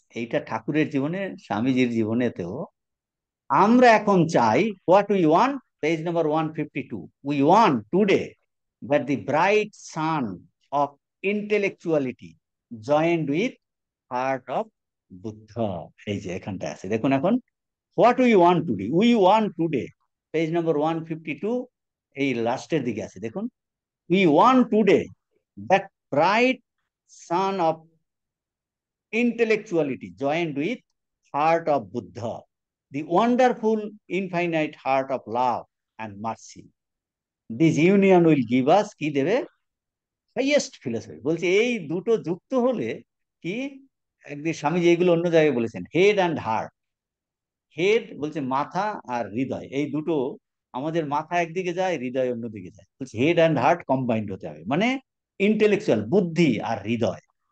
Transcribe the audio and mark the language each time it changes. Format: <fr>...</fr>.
<bn>এইটা ঠাকুরের জীবনে, স্বামীজির জীবনেতেও আমরা এখন চাই,</bn> <en>What we want, page number 152, we want today that the bright sun of intellectuality joined with heart of Buddha।</en> <bn>এই যে এখানটা আছে দেখুন, এখন</bn> <en>what we want today, we want today</en> <bn>page নম্বর 152 এই লাস্টের দিকে আছে, দেখুন।</bn> <en>We want today that bright sun of intellectuality joined with heart of Buddha, the wonderful infinite heart of love and mercy. This union will give us</en> <bn>কি দেবে?</bn> <en>Highest philosophy.</en> <bn>বলছে এই দুটো যুক্ত হলে কি, একদিন স্বামীজি এইগুলো অন্য জায়গায় বলেছেন, হেড অ্যান্ড হার্ট। হেড বলছে মাথা, আর হৃদয়, এই দুটো, আমাদের মাথা একদিকে যায়, হৃদয় অন্যদিকে যায়। বলছে হেড অ্যান্ড হার্ট কম্বাইন্ড হতে হবে, মানে ইন্টেলেকচুয়াল বুদ্ধি আর হৃদয়।</bn>